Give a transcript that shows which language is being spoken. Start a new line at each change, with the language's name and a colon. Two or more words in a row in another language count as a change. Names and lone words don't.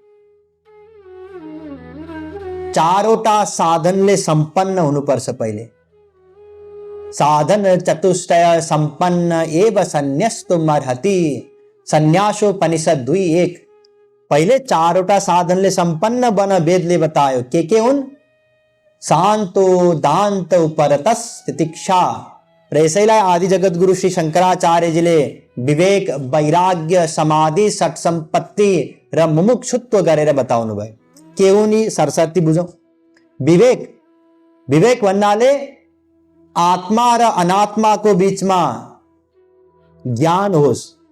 Nepali: चारवटा साधनले सम्पन्न हुनुपर्छ।
Sanskrit: पहिले साधन चतुष्टय सम्पन्न एव संन्यस्तुमर्हति, संन्यासोपनिषद 2:1।
Nepali: पहिले चारवटा साधनले सम्पन्न बन वेदले बतायो। के हुन्?
Sanskrit: शान्तो दान्तो परतस तितिक्षा।
Nepali: र यसैलाई आदि जगत गुरु श्री शंकराचार्यजीले विवेक, वैराग्य, समाधि, सट सम्पत्ति र मुमुक्षुत्व गरेर बताउनु भयो। के हुन् यी? सरस्वती बुझौं। विवेक, विवेक भन्नाले आत्मा र अनात्माको बीचमा ज्ञान होस्।